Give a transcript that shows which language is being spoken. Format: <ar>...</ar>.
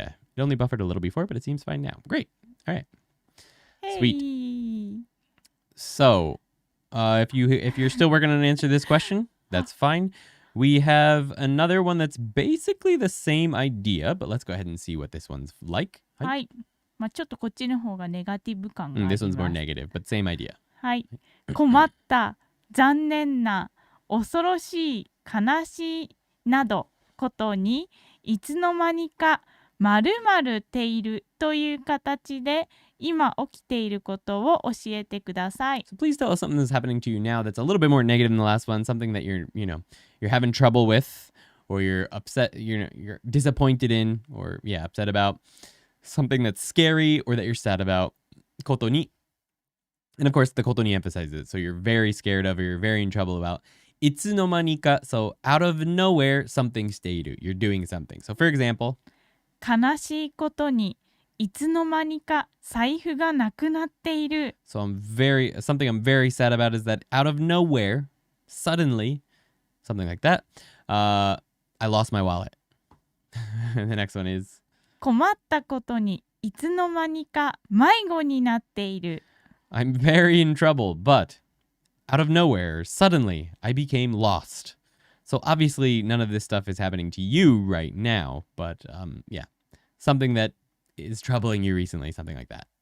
<en>It only buffered a little before, but it seems fine now. Great. All right. Hey. Sweet. So, if you're still working on an answer to this question, that's fine. We have another one that's basically the same idea, but let's go ahead and see what this one's like.</en> <ja>はい。まあちょっとこっちの方がネガティブ感があります。</ja> <en>This one's more negative, but same idea.</en> <ja>はい。困った、残念な、恐ろしい、悲しいなどことにいつの間にか〇〇ているという形で今起きていることを教えてください。</ja> <en>So please tell us something that's happening to you now that's a little bit more negative than the last one, something that you're having trouble with, or you're upset, you're disappointed in, or upset about, something that's scary or that you're sad about.</en> <ja>ことに.</ja> <en>And of course, the ことに emphasizes it. So you're very scared of or you're very in trouble about. いつの間にか, so out of nowhere, something している. You're doing something. So for example,</en> <ja>悲しいことにいつの間にか財布がなくなっている。</ja> <en>So something I'm very sad about is that out of nowhere, suddenly, something like that, I lost my wallet. And the next one is,</en> <ja>困ったことにいつの間にか迷子になっている。</ja> <en>I'm very in trouble, but out of nowhere, suddenly, I became lost. So obviously, none of this stuff is happening to you right now, but something that is troubling you recently, something like that.</en>